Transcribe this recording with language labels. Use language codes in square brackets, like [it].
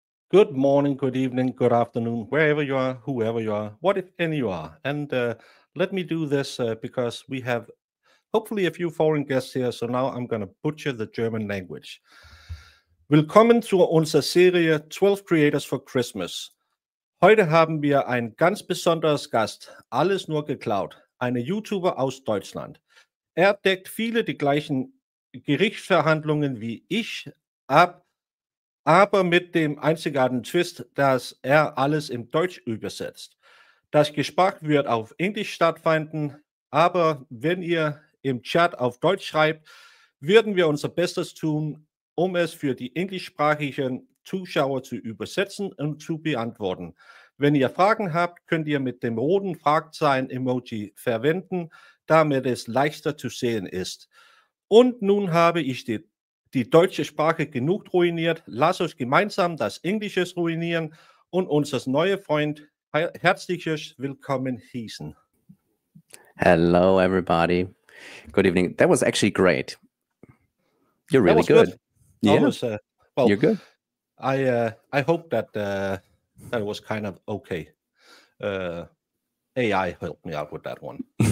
[en] Good morning, good evening, good afternoon, wherever you are, whoever you are, what if any you are. And let me do this because we have hopefully a few foreign guests here, so now I'm going to butcher the German language. [de] Willkommen zu unserer Serie 12 Creators for Christmas. Heute haben wir ein ganz besonderes Gast, alles nur geklaut, eine YouTuber aus Deutschland. Er deckt viele die gleichen Gerichtsverhandlungen wie ich ab, aber mit dem einzigartigen Twist, dass er alles in Deutsch übersetzt. Das Gespräch wird auf Englisch stattfinden, aber wenn ihr im Chat auf Deutsch schreibt, würden wir unser Bestes tun, um es für die englischsprachigen Zuschauer zu übersetzen und zu beantworten. Wenn ihr Fragen habt, könnt ihr mit dem roten Fragezeichen-Emoji verwenden, damit es leichter zu sehen ist. Und nun habe ich die deutsche Sprache genug ruiniert. Lasst uns gemeinsam das Englische ruinieren und unser neuer Freund herzliches Willkommen hießen. [en] Hello, everybody. Good evening. That was actually great. You're really good. Yeah, was, well, you're good. I hope that that was kind of okay. AI helped me out with that one.